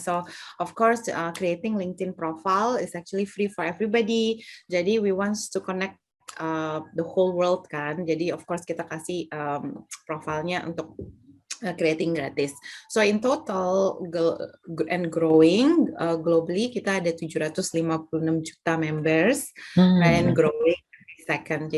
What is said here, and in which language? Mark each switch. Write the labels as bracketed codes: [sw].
[en] So of course, creating LinkedIn profile is actually free for everybody. [id] Jadi [en] we want to connect the whole world [id] kan. Jadi [en] of course [id] kita kasih profilnya untuk creating gratis. [en] So in total and growing globally [id] kita ada 756 juta [en] members and growing every second.